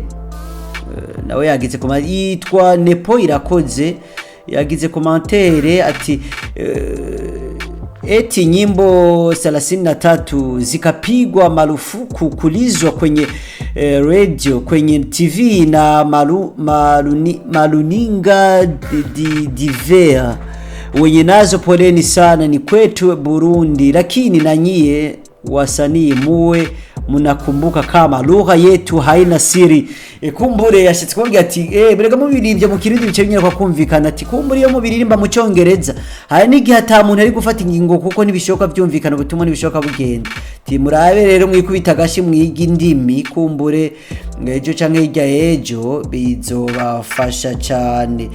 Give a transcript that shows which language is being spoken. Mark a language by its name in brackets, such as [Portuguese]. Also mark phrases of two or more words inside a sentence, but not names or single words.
[Rundi] Nawe yagize commentaire yitwa Nepo Irakoze, yagize commentaire ati eti [Swahili] nyimbo 33 zikapigwa marufuku kulizwa kwenye radio, kwenye TV na maruninga divers. Wenye nazo poleni sana, ni kwetu Burundi, lakini na nyie wasanii muwe munakumbuka kama lugha yetu haina siri. [Rundi] Kumbure yashitse kumbwira ati berega mubirivye mu Kirundi bice binyera kwa kumvikana, ati kumbure iyo mubiririmba mu Cyongereza hari n'igihe ata muntu ari gufata ingingo kuko nibishoka byumvikana, ubutumwa nibishoka bugenda. Ati murabe rero mwikubita gashi mwiga indimi, kumbure ejo canke hirya ejo bizobafasha cyane.